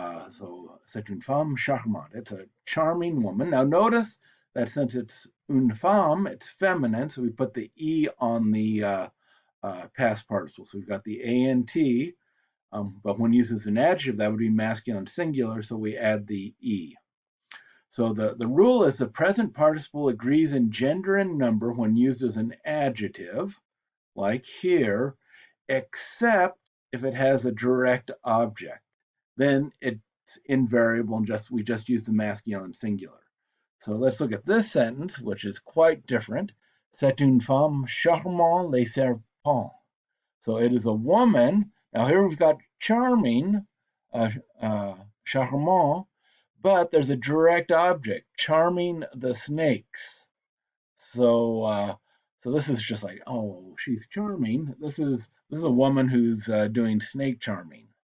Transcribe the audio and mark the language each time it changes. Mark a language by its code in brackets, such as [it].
[fr] So c'est une femme charmante. [en] It's a charming woman. Now notice that since it's une femme, it's feminine, so we put the e on the past participle. So we've got the ant, but when used as an adjective, that would be masculine singular, so we add the e. So the rule is the present participle agrees in gender and number when used as an adjective, like here, except if it has a direct object. Then it's invariable and we just use the masculine singular. So let's look at this sentence, which is quite different. [fr] C'est une femme charmante les serpents. [en] So it is a woman. Now here we've got charming, charmant, but there's a direct object, charming the snakes. So so this is just like, oh, she's charming. This is a woman who's doing snake charming.